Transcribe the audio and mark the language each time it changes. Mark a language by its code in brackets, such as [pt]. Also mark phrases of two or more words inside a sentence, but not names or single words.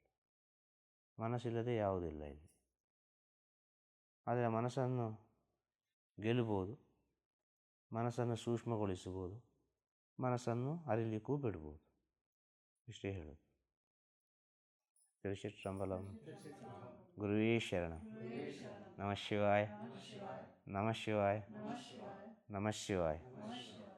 [kn] ಮನಸ್ಸಿಲ್ಲದೆ ಯಾವುದಿಲ್ಲ ಇಲ್ಲಿ. ಆದರೆ ಮನಸ್ಸನ್ನು ಗೆಲ್ಲಬಹುದು, ಮನಸ್ಸನ್ನು ಸೂಕ್ಷ್ಮಗೊಳಿಸಬಹುದು, ಮನಸ್ಸನ್ನು ಅರಿಲಿಕ್ಕೂ ಬಿಡ್ಬೋದು. ಇಷ್ಟೇ ಹೇಳೋದು. ತಿರುಚಿಟ್ರಂಬಲಂ. [sa] ಗುರುವೇ ಶರಣಂ. ನಮಃ ಶಿವಾಯ. ನಮಃ ಶಿವಾಯ. ನಮಃ ಶಿವಾಯ.